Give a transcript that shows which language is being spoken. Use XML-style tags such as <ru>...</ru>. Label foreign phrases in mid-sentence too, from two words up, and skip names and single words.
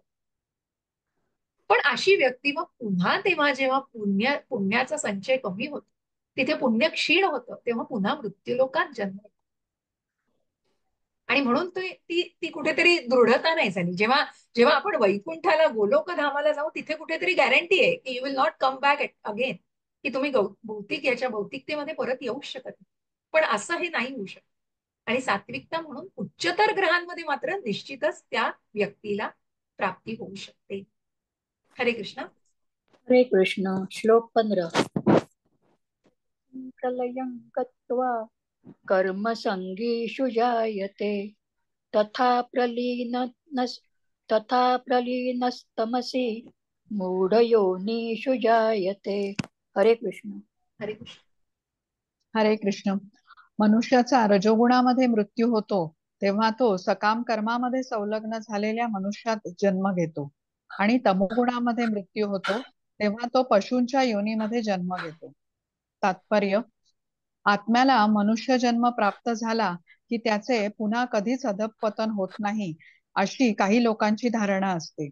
<mr>पण अशी व्यक्ती मग पुन्हा तेव्हा जेव्हा पुण्याचा संचय कमी होतो, तिथे पुण्य क्षीण होतं, तेव्हा पुन्हा मृत्यूलोकात जन्म येतो. आणि म्हणून ती कुठेतरी दृढता नाही झाली. जेव्हा जेव्हा आपण वैकुंठाला, गोलोकधामाला जाऊ, तिथे कुठेतरी गॅरंटी आहे की</mr> <en>you will not come back again,</en> <mr>की तुम्ही भौतिकतेमध्ये परत येऊ शकत नाही. पण असं हे नाही होऊ शकत. आणि सात्विकता म्हणून उच्चतर ग्रहांमध्ये मात्र निश्चितच त्या व्यक्तीला प्राप्ती होऊ शकते. हरे कृष्ण. हरे कृष्ण. श्लोक 15.</mr> <sa>प्रलयं गत्वा कर्मसङ्गीषु जायते तथा प्रलीनस्तमसि मूढयोनिषु जायते.</sa> <mr>हरे कृष्ण. हरे कृष्ण. हरे कृष्ण. मनुष्याचा रजोगुणामध्ये मृत्यू होतो तेव्हा तो सकाम कर्मामध्ये संलग्न झालेल्या मनुष्यात जन्म घेतो आणि तमोगुणामध्ये मृत्यू होतो तेव्हा तो पशूंच्या योनीमध्ये जन्म घेतो. तात्पर्य: आत्म्याला मनुष्य जन्म प्राप्त झाला की त्याचे पुन्हा कधीच अधःपतन होत नाही, अशी काही लोकांची धारणा असते.</mr>